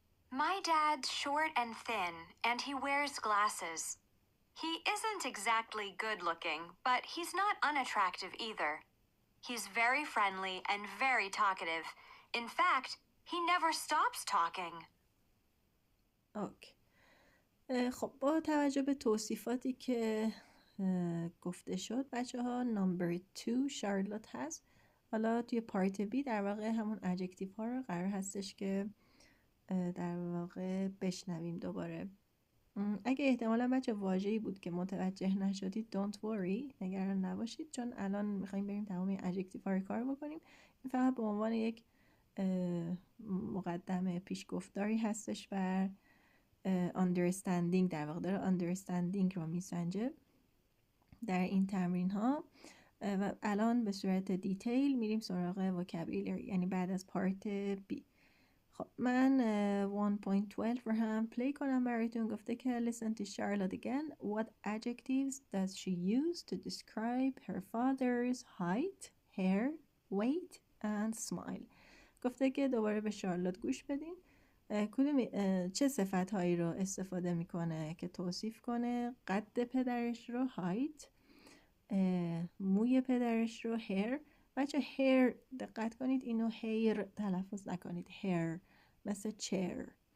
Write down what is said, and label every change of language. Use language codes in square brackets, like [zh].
[en] My dad's short and thin, and he wears glasses. He isn't exactly good-looking, but he's not unattractive either. He's very friendly and very talkative. In fact, he never stops talking. Okay. [fa] خب با توجه به توصیفاتی که گفته شد بچه ها، نمبر 2 شارلوت هست. حالا توی پارت بی در واقع همون ادجکتیو ها رو قرار هستش که در واقع بشنویم دوباره. اگه احتمالا بچه واژه‌ای بود که متوجه نشدید [en] don't worry، [fa] نگران نباشید، چون الان میخوایم بریم تمام این ادجکتیو ها رو کار بکنیم. این فقط به عنوان یک مقدمه پیشگفتاری هستش بر understanding، در واقع داره understanding رو میسنجه در این تمرین ها. و الان به صورت دیتیل میریم سراغ vocabulary، یعنی بعد از پارت B. خب من 1.12 رو هم پلی کنم براتون. گفته که [en] listen to Charlotte again. What adjectives does she use to describe her father's height, hair, weight and smile؟ [fa] گفته که دوباره به شارلوت گوش بدین. کدوم چه صفتهایی رو استفاده میکنه که توصیف کنه قد پدرش رو height، موی پدرش رو hair. بچه hair دقت کنید اینو hair تلفظ نکنید، hair مثل chair.